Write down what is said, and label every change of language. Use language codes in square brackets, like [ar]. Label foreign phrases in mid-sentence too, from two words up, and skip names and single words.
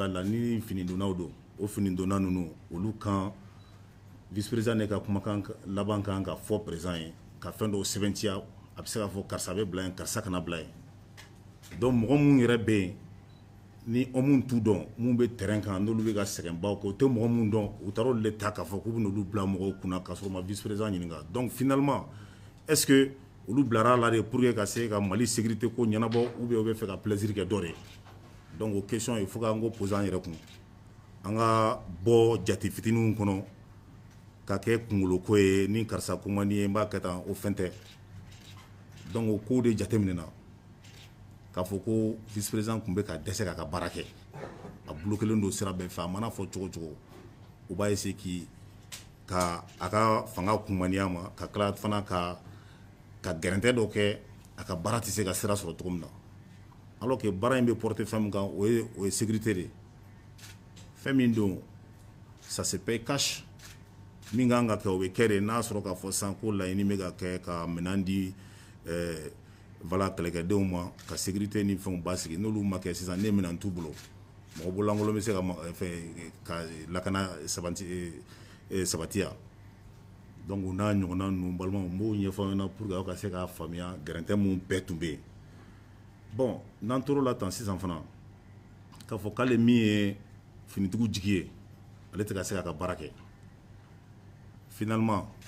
[bm] a la ni finidonnaw don o finidonna ninnu olu kan [fr] vice président [bm] de ka kumakan laban kan ka fɔ président ye ka fɛn dɔw sɛbɛntiya a bɛ se k'a fɔ karisa bɛ bila yen karisa kana bila yen donc mɔgɔ mun yɛrɛ bɛ yen ni mun t'u dɔn mun bɛ terrain kan n'olu bɛ ka sɛgɛnbaw kɛ o tɛ mɔgɔ mun dɔn u taara olu de ta k'a fɔ k'u bɛ n'olu bila mɔgɔw kunna k'a sɔrɔ u ma [fr] vice président [bm] ɲininka [fr] donc finalement est ce que [bm] olu bilara la de [fr] pour que [bm] ka se ka Mali sécurité ko ɲɛnabɔ [fr] ou bien [bm] u bɛ fɛ ka plaisir kɛ dɔ de donc o [fr] question il faut [bm] k'an ko poser an yɛrɛ kun an ka bɔ jate fitininw kɔnɔ ka kɛ kunkolo ko ye ni karisa ko man di ye n b'a kɛ tan o fɛn tɛ donc o ko de jateminɛna k'a fɔ ko [fr] vice président [bm] tun bɛ ka dɛsɛ k'a ka baara kɛ a bloquelen don sira bɛɛ fɛ a mana fɔ cogo cogo u b'a essayer ka a ka fanga kumaniya ma ka tila fana ka gɛrɛntɛ dɔ kɛ a ka baara tɛ se ka sira sɔrɔ cogo min na [fr] alors que [bm] baara in bɛ porter fɛn min kan o ye sécurité de fɛn min don [fr] ça se paye cash [bm] min kan ka kɛ o bɛ kɛ de n'a sɔrɔ k'a fɔ sisan ko laɲini bɛ ka kɛ ka minɛn di voilà kɛlɛkɛdenw ma ka sécurité ni fɛnw basigi n'olu ma kɛ sisan ne minɛn t'u bolo mɔgɔ bololankolon bɛ se ka lakana sabatiya donc u n'a ɲɔgɔnna ninnu balimaw n b'o ɲɛfɔ aw ɲɛna [fr] pour que [bm] aw ka se k'a faamuya gɛrɛntɛ mun bɛɛ tun bɛ yen bon n'an tor'o la tan sisan fana k'a fɔ k'ale min ye finitigiw jigi ye ale tɛ ka se k'a ka baara kɛ finalement